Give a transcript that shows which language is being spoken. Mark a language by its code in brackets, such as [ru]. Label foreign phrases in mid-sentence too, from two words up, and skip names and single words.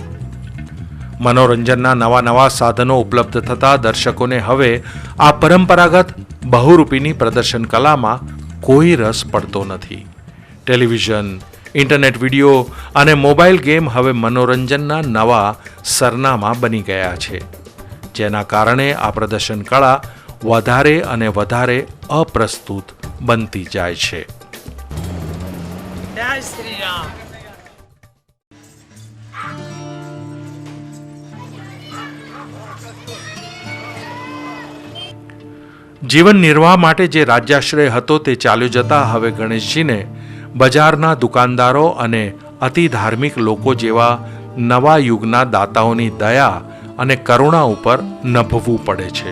[gu] મનોરંજનના નવા સાધનો ઉપલબ્ધ થતા દર્શકોને હવે આ પરંપરાગત બહુરૂપીની પ્રદર્શન કલામાં કોઈ રસ પડતો નથી. ટેલિવિઝન, ઇન્ટરનેટ વિડીયો અને મોબાઈલ ગેમ હવે મનોરંજનના નવા સરનામા બની ગયા છે, જેના કારણે આ પ્રદર્શન કળા વધારે અને વધારે અપ્રસ્તુત બનતી જાય છે. [hi] जय श्री राम. [gu] જીવન નિર્વાહ માટે જે રાજ્યાશ્રય હતો તે ચાલ્યો જતા હવે ગણેશજીને બજારના દુકાનદારો અને અતિ ધાર્મિક લોકો જેવા નવા યુગના દાતાઓની દયા અને કરુણા ઉપર નભવું પડે છે.